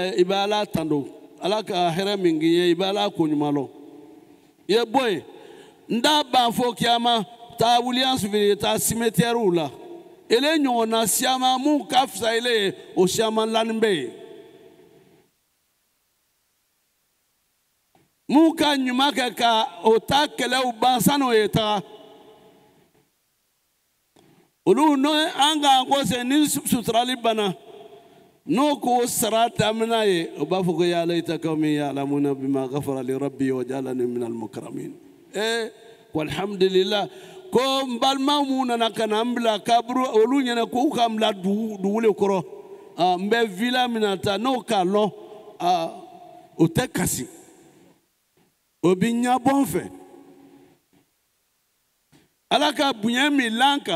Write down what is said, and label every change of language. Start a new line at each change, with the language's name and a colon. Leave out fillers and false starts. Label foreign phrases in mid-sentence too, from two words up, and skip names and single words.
Bambara: I bɛ Ala tando Ala ka hɛrɛ min k'i ye I bɛ Ala ko ɲuman lɔ I ye bɔ yen n t'a ban fo kiyama taa wuli fili taa cimetière la ele ɲɔgɔnna siaman mun ka fisa ele ye o siaman lanin bɛ yen mun ka ɲuman kɛ ka o ta kɛlɛw ban san'o ye taga. Olu no an ka ko se ni suturali bana n'o ko sara damina ye o b'a fɔ ko
Arabic: يا ليت قومي يعلمون بما غفر لي ربي وجعلني من المكرمين.
Bambara: Ko alhamdulillah ko n balima mun nana ka na n bila kaburu olu ɲɛna k'u ka n bila dugu kɔrɔ n bɛ villa min na ta n'o k'a lɔn o tɛ kasi o bɛ ɲɛbɔ n fɛ Ala ka bonya min l'an kan.